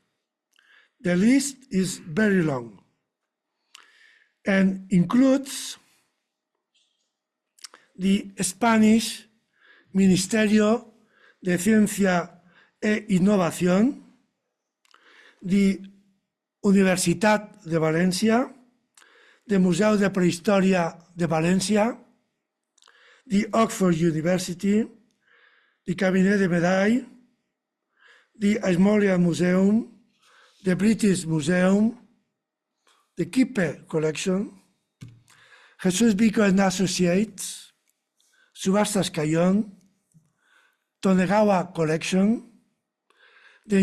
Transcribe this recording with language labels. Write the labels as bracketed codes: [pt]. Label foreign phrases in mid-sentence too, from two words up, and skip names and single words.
[en] The list is very long and includes the Spanish Ministerio de Ciencia e Innovación, the Universitat de Valencia, the Museu de Prehistòria de València, the Oxford University, the Cabinet de Médailles, the Ashmolean Museum, the British Museum, the Kippe Collection, Jesus Vico and Associates, Subastas Cayón, Tonegawa Collection, the